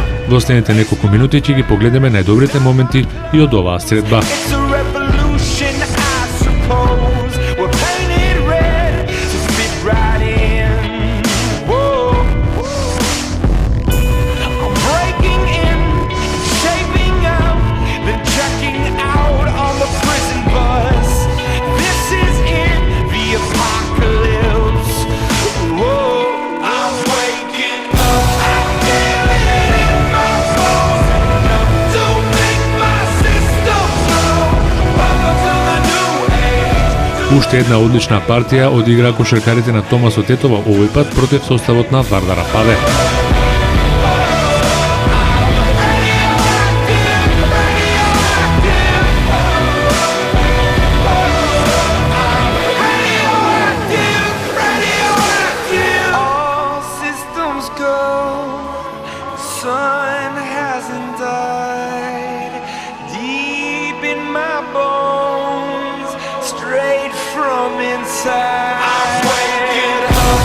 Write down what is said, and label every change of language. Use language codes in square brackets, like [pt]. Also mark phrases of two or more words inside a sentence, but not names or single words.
[mk] Во следните неколку минути ќе ги погледнеме најдобрите моменти и од оваа средба. [en] It's a revolution, I suppose. We're painted red to fit right in. Whoa. I'm breaking in, shaping up, then checking out on the prison bus. This is it, the apocalypse. Whoa. I'm waking up, I feel it in my bones, enough to make my system blow. Welcome to the new age. [mk] Уште една одлична партија одиграа кошаркарите на Томасо Тетово, овој пат против составот на Вардар Паве. [en] All systems go. Sun hasn't died. Deep in my bones, straight from inside. I'm waking up.